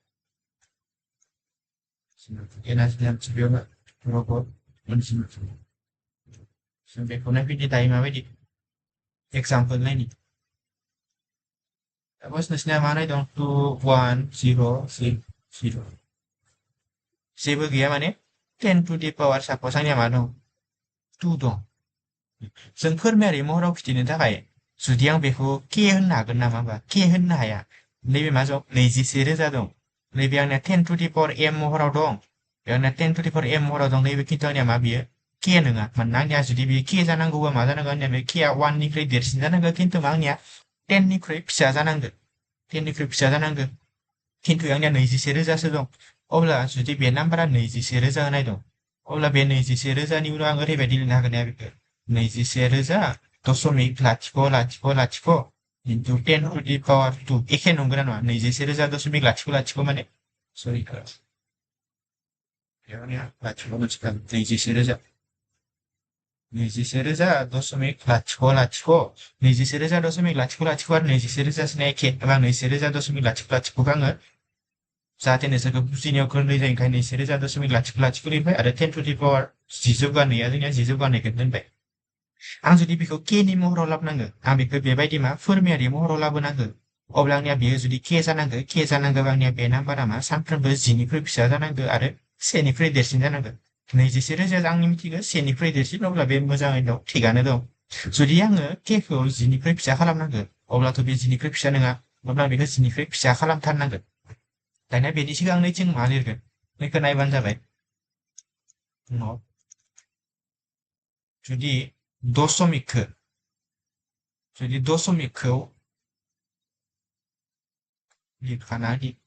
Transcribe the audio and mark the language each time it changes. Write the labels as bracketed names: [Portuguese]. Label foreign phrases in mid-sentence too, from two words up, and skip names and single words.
[Bodo] रग' अनजिमा जों बेखौ नायफैदो दायो माबायदि एग्जाम्पोल नायनि सापस नोंसिना मा नायदों 2 1 0 0 जेबो गैया माने 10 [English] to the power [Bodo] सापस आंनिया मा दं 2 दं जों फोरमायारि महराव खिथिनो थाखाय जुदि आं बेखौ k होननो हागोन नामा होमबा k होननो हाया नैबे मा दं 21,000 दं नैबे आंनिया 10 [English] to the power m [Bodo] महराव दं बे आंनिया 10 [English] to the power m [Bodo] महराव दं नैबे खिन्थु आंनिया मा बियो k नङा मानोना आंनिया जुदि बे k जानांगौबा मा जानांगौ आंनिया बे k आ 1 निख्रुइ देरसिन जानांगौ खिन्थु मा आंनिया 10 निख्रुइ फिसा जानांगौ 10 निख्रुइ फिसा जानांगौ खिन्थु आंनिया 21,000सो दं अब्ला जुदि बे नाम्बारा 21,000 होनाय दं अब्ला बे 21,000नि उनाव आं ओरैबायदि लिरनो हागोन बेखौ 21,000.00000 [English] into 10 to the power 2 [Bodo] एखे नंगौना नङा 21,000.000 माने सरि बेयावनिया लाथिख' मोनसिगोन 21,000 21,000.000 21,000.000 आरो 21,000 एखे एबा 21,000.000 आङो जाहाथे नोंसोरखौ बुजिनायाव गोरलै जायो ओंखायनो 21,000.000 लिरबाय आरो 10 [English] to the power 10 [Bodo] जौगानाया जोंनिया 10 जौगानायखौ दोनबाय आं जुदि बेखौ k नि महराव लाबोनांगो आं बेखौ बेबायदि मा फोरमायारि महराव लाबोनांगो अब्ला आंनिया बेयो जुदि k जानांगौ आंनिया बे नाम्बारा मा सानफ्रोमबो 10 निख्रुइ फिसा जानांगौ आरो 1 निख्रुइ देरसिन जानांगौ 21,000 आंनि मिथिगौ 1 निख्रुइ देरसिन अब्ला बे मोजाङै दं थिगानो दं जुदि आङो k खौ 10 निख्रुइ फिसा खालामनांगौ अब्लाथ' बे 10 निख्रुइ फिसा नङा अब्ला बेखौ 10 निख्रुइ फिसा खालामथारनांगोन दानिया बेनि सिगां जों मा लिरगोन बेखौ नायबानो जाबाय उनाव जुदि दशमिकखौ लिरखाना दि